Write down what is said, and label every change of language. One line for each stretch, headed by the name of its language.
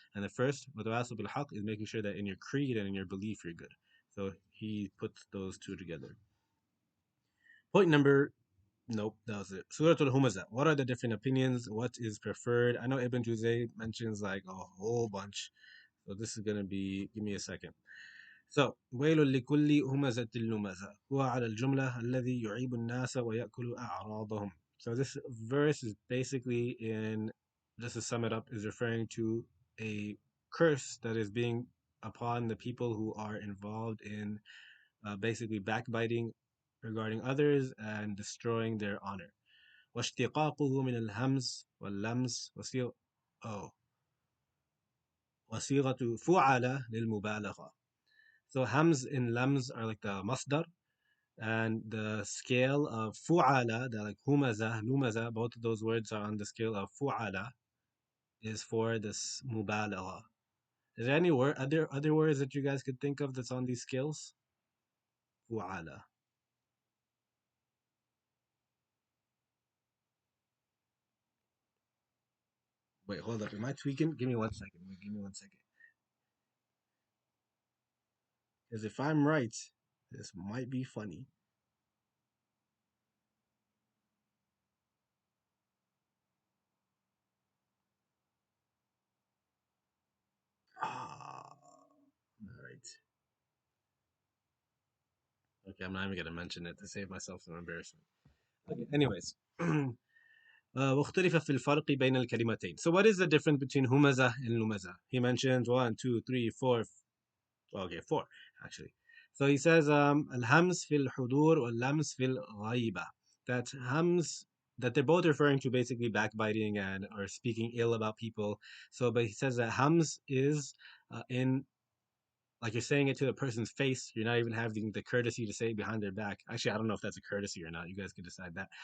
English: And the first,
Arabic: وَتَوَاصَوْا بِالْحَقِّ,
English: is making sure that in your creed and in your belief, you're good. So he puts those two together. Point number, nope, that was it. Surah Al-Humazah. What are the different opinions? What is preferred? I know Ibn Juzay mentions like a whole bunch. So this is going to be, give me a second. So,
Arabic: ويل لكل همزة لمزة هو على الجملة الذي يعيب الناس ويأكل أعراضهم.
English: So this verse is basically in, just to sum it up, is referring to a curse that is being upon the people who are involved in basically backbiting regarding others and destroying their honor.
Arabic: واشتقاقه من الهمز واللمز وصيغة فعل للمبالغة.
English: So hams and lams are like the masdar, and the scale of fu'ala, the like humaza, lumaza, both of those words are on the scale of fu'ala, is for this mubalagha. Is there any word, other words that you guys could think of that's on these scales? Fu'ala. Wait, hold up. Am I tweaking? Give me 1 second. Wait, give me 1 second. Because if I'm right, this might be funny. Ah, all right. Okay, I'm not even gonna mention it to save myself some embarrassment. Okay, anyways.
Arabic: واختلف في الفرق بين الكلمتين.
English: So what is the difference between humaza and lumaza? He mentions one, two, three, four. Okay, four actually. So he says
Arabic: الهمز في الحضور واللمس في الغيبة.
English: That hams, that they're both referring to basically backbiting and or speaking ill about people. So, but he says that hams is in, like, you're saying it to the person's face. You're not even having the courtesy to say it behind their back. Actually, I don't know if that's a courtesy or not. You guys can decide that.